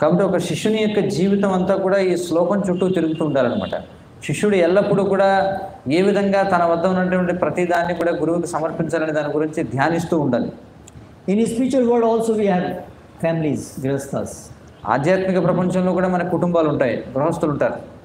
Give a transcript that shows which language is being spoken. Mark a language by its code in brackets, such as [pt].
[te] కాబట్టి ఒక శిష్యుని యొక్క జీవితం అంతా కూడా ఈ శ్లోకం చుట్టూ తిరుగుతూ ఉండాలన్నమాట. శిష్యుడు ఎల్లప్పుడూ కూడా ఏ విధంగా తన వద్ద ఉన్నటువంటి ప్రతి దాన్ని కూడా గురువుకి సమర్పించాలనే దాని గురించి ధ్యానిస్తూ ఉండాలి. [en] In his spiritual world also we have families, grihasthas. [te] ఆధ్యాత్మిక ప్రపంచంలో కూడా మన కుటుంబాలు ఉంటాయి, గృహస్థులు ఉంటారు.